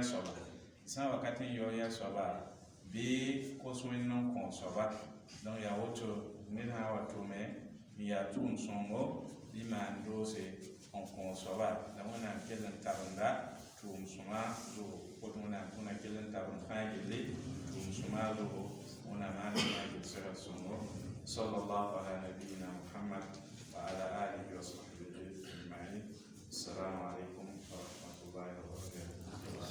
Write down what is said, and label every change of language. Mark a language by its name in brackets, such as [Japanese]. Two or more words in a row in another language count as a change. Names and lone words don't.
[Mossi] soaba sã wakat n yao yã soaba bɩ kos wẽnd n kõ soaba donc yaa woto ned sã n wa tʋme n yaa tʋʋm sõngo bɩ maan doose n kõ soaba la wẽnnaam kell n tabenda tʋʋm sõma zugu woto wẽnnaam tʋna kell n tabend fãa gelle tʋʋm sõma zugu wẽnnaam maan fãa gel segd sõngo [Arabic] صلى الله على نبينا محمد وعلى آله وصحبه أجمعين. السلام عليكم ورحمة الله وبركاته.